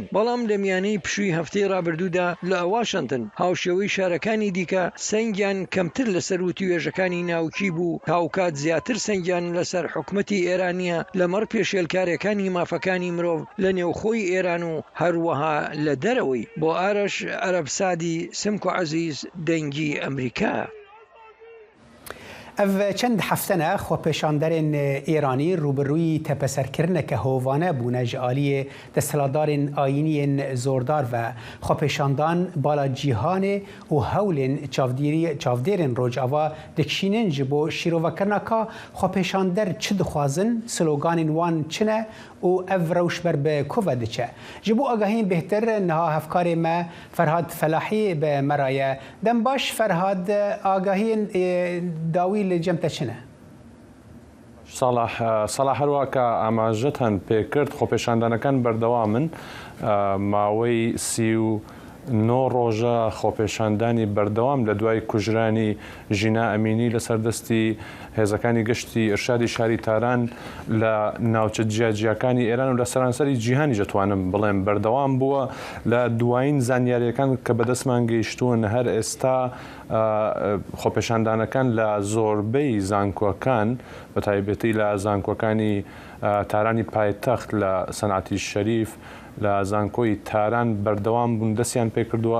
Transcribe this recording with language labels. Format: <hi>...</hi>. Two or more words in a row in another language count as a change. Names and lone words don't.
<ckb>بەڵام لە میانەی پشووی هەفتەی ڕابردوودا لە واشنتن هاوشێوەی شارەکانی دیکە سەنگیان کەمتر لە سەروتی وێژەکانی ناوکی بوو، هاوکات زیاتر سەنگیان لەسەر حکومەتی ئێرانیە لەمەڕ پێشێلکارەکانی مافەکانی مرۆڤ لە نێوخۆی ئێران و هەروەها لە دەرەوەی. بۆ ئارەش عەرەبسادی سمکو عەزیز دەنگی ئەمریکا.</ckb> <ku>ئەڤ چەند هەفتەنە خۆپێشاندەرێن ئێرانی ڕوبەڕووی تەپەسەرکردنێکە هۆڤانە بوونە ji aliyê desthilatdarên ayîniyên zordar ve xwepêşandan bala cîhanê û hewlên çavdêrên rojava dikişînin ji bo şîrovekirina ka xwepêşander çi dixwazin, sloganên wan çi ne û ev rewşber bi ku ve diçe. Ji bo agahiyên bêhtir niha hevkarê me Ferhad Felahî bi me re ye. Dem baş Ferhad, agahiyên dawî li cem te çi ne؟</ku> <ckb>ساڵح هەروە کە ئاماژەت هەن پێکرد خۆپێشاندانەکان بەردەوامن ماوەی 39 ڕۆژە خۆپێشاندانی بەردەوام لە دوای کوژرانی ژینا ئەمینی لەسەردەستی هێزەکانی گشتی ئرشادی شاری تاران لە ناوچە جیاجیەکانی ئێران و لە سەرانسەری جیهانی دەتوانم بڵێم بەردەوام بووە لە دوایین زانیاریەکان کە بەدەستمان گەیشتوون هەر ئێستا خۆپێشاندانەکان لە زۆربەی زانکۆکان بە تایبەتی لە زانکۆکانی تارانی پایتەخت لە سەنعەتی شەریف لە زانکۆی تاران بەردەوام بوون دەستیان پێکردووە.</ckb>